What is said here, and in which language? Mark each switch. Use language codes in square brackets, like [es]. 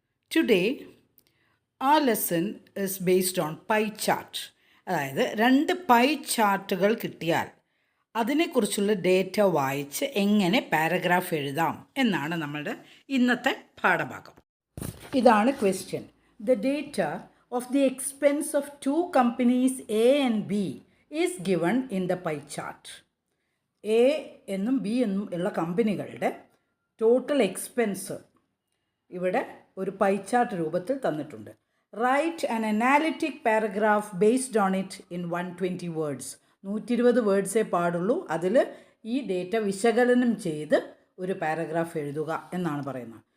[en] Today, our lesson is based on pie chart. [ml] അതായത് രണ്ട് pi ചാർട്ടുകൾ കിട്ടിയാൽ അതിനെക്കുറിച്ചുള്ള ഡേറ്റ വായിച്ച് എങ്ങനെ പാരഗ്രാഫ് എഴുതാം എന്നാണ് നമ്മളുടെ ഇന്നത്തെ പാഠഭാഗം. ഇതാണ് question. [en] The data of the expense of two companies A and B is given in the pie chart. [ml] A എന്നും B എന്നും ഉള്ള കമ്പനികളുടെ ടോട്ടൽ എക്സ്പെൻസ് ഇവിടെ ഒരു പൈ ചാർട്ട് രൂപത്തിൽ തന്നിട്ടുണ്ട്. [en] Write an analytic paragraph based on it in 120 words. [ml] 120 വേർഡ്സേ പാടുള്ളൂ. അതിൽ ഈ ഡേറ്റ വിശകലനം ചെയ്ത് ഒരു പാരഗ്രാഫ് എഴുതുക എന്നാണ് പറയുന്നത്.